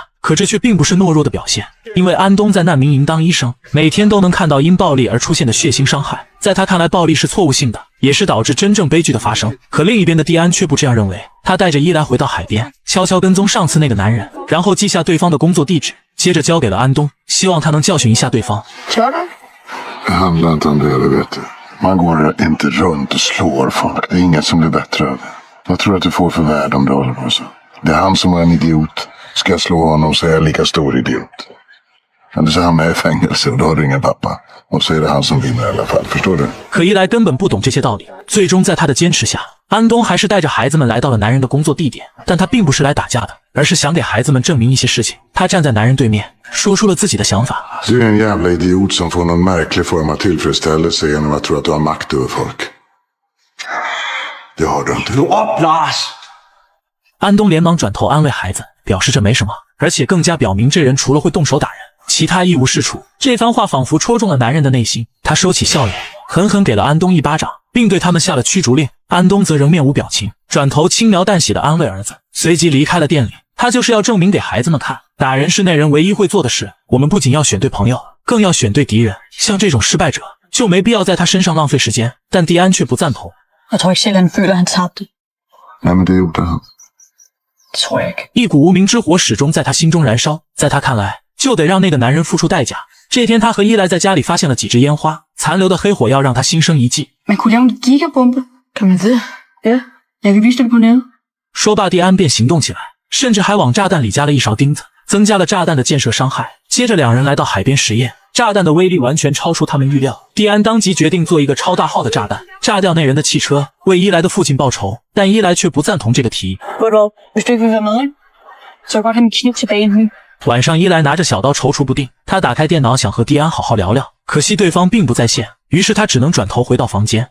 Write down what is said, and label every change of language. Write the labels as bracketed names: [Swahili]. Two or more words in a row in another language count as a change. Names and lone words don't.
[Chinese] 可这却并不是懦弱的表现，因为安东在难民营当医生，每天都能看到因暴力而出现的血腥伤害。在他看来，暴力是错误性的，也是导致真正悲剧的发生。可另一边的蒂安却不这样认为，他带着伊莱回到海边，悄悄跟踪上次那个男人，然后记下对方的工作地址，接着交给了安东，希望他能教训一下对方。 [Swedish] handlar inte om det, du vet. Man går inte runt och slår folk. Det är inget som blir bättre av det. Vad tror du att du får för värde om du håller på så? Det är han som är en idiot. Ska jag slå honom så är jag lika stor idiot. Eller så hamnar jag i fängelse och då har du ingen pappa. Och så är det han som vinner i alla fall, förstår du? [Chinese] 可伊莱根本不懂这些道理，最终在他的坚持下，安东还是带着孩子们来到了男人的工作地点。但他并不是来打架的，而是想给孩子们证明一些事情。他站在男人对面，说出了自己的想法。 [Swedish] Du är en jävla idiot som får någon märklig form av tillfredsställelse genom att tro att du har makt över folk. Det har du inte. Lars! [Chinese] 安东连忙转头安慰孩子，表示这没什么，而且更加表明这人除了会动手打人，其他一无是处。这番话仿佛戳中了男人的内心，他收起笑脸，狠狠给了安东一巴掌，并对他们下了驱逐令。安东则仍面无表情，转头轻描淡写地安慰儿子，随即离开了店里。他就是要证明给孩子们看，打人是那人唯一会做的事。我们不仅要选对朋友，更要选对敌人。像这种失败者，就没必要在他身上浪费时间。但蒂安却不赞同。 [Danish] Jeg tror ikke selv, han føler, han tabte. Nej, men det gjorde han. [Chinese] 一股无名之火始终在他心中燃烧，在他看来，就得让那个男人付出代价。这天，他和伊莱在家里发现了几支烟花，残留的黑火药让他心生一计。 [Danish] Man kunne lave en gigabombe. Kan man det? Ja, jeg kan vise det på nettet. [Chinese] 说罢，蒂安便行动起来。甚至还往炸弹里加了一勺钉子，增加了炸弹的建设伤害。接着两人来到海边实验，炸弹的威力完全超出他们预料。蒂安当即决定做一个超大号的炸弹，炸掉那人的汽车，为伊莱的父亲报仇。但伊莱却不赞同这个提议。晚上，伊莱拿着小刀踌躇不定，他打开电脑想和蒂安好好聊聊，可惜对方并不在线，于是他只能转头回到房间。